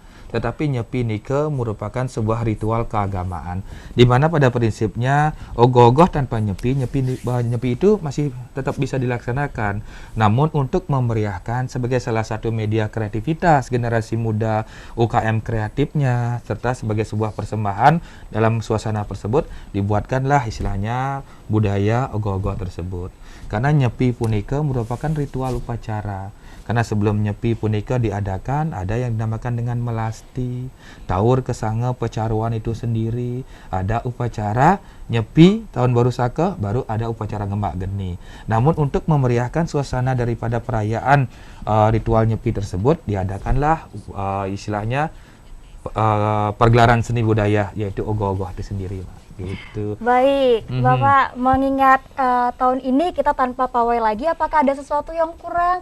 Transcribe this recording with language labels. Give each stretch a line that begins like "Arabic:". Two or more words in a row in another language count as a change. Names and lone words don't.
Indonesian: Tetapi nyepi nike merupakan sebuah ritual keagamaan, di mana pada prinsipnya ogoh-ogoh tanpa nyepi itu masih tetap bisa dilaksanakan. Namun untuk memeriahkan sebagai salah satu media kreativitas generasi muda, UKM kreatifnya, serta sebagai sebuah persembahan dalam suasana tersebut, dibuatkanlah istilahnya budaya ogoh-ogoh tersebut. Karena nyepi punika merupakan ritual upacara. Karena sebelum nyepi punika diadakan, ada yang dinamakan dengan melasti, taur kesange pecaruan itu sendiri, ada upacara nyepi tahun baru saka, baru ada upacara ngembak geni. Namun untuk memeriahkan suasana daripada perayaan ritual nyepi tersebut, diadakanlah istilahnya pergelaran seni budaya, yaitu ogoh-ogoh itu sendiri, Pak. Gitu. Baik, Bapak mengingat tahun ini kita tanpa pawai lagi, apakah ada sesuatu yang kurang?